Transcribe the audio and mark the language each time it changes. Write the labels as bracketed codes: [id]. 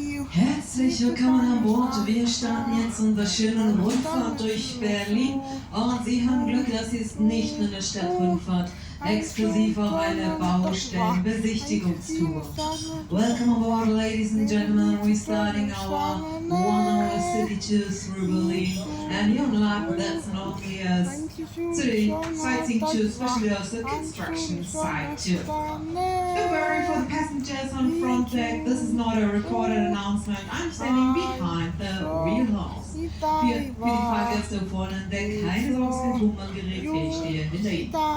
[de] Herzlich willkommen an Bord. Wir starten jetzt unsere schöne Rundfahrt durch Berlin. Und Sie haben Glück, das ist nicht nur eine Stadtrundfahrt, exklusiv auch eine Baustellenbesichtigungstour. [en] Welcome on board, ladies and gentlemen. We're starting our 1-hour city tour through Berlin. And you're like that's not only a city sightseeing tour, especially also construction site tour. Don't worry for the passengers on front deck. This is not a recorded announcement. I'm standing behind the wheelhouse. [de] Für die Fahrgäste vorne an Deck keine Sorge, kein Tonbandgerät, ich stehe hinter Ihnen.